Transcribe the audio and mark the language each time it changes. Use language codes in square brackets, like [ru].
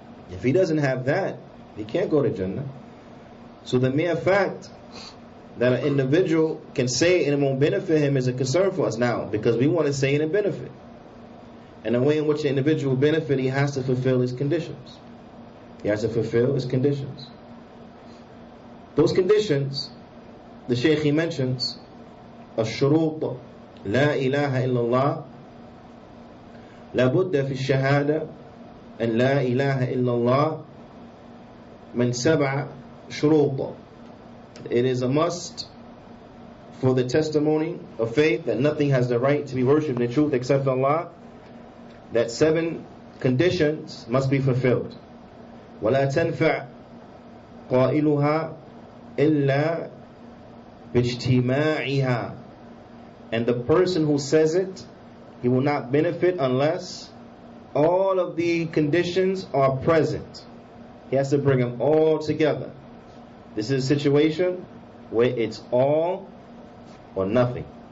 [en] If he doesn't have that, he can't go to Jannah. So the mere fact that an individual can say it and it won't benefit him is a concern for us now, because we want to say it and benefit. And the way in which the individual will benefit, he has to fulfill his conditions. He has to fulfill his conditions. [ar] Those conditions, the Shaykh he mentions, الشروط لا إله إلا الله لابد في الشهادة أن لا إله إلا الله من 7 شروط. [en] It is a must for the testimony of faith that nothing has the right to be worshipped in truth except Allah, that 7 conditions must be fulfilled. [ar] ولا تنفع قائلها إلا باجتماعها. [en] And the person who says it, he will not benefit unless all of the conditions are present. He has to bring them all together. This is a situation where it's all or nothing.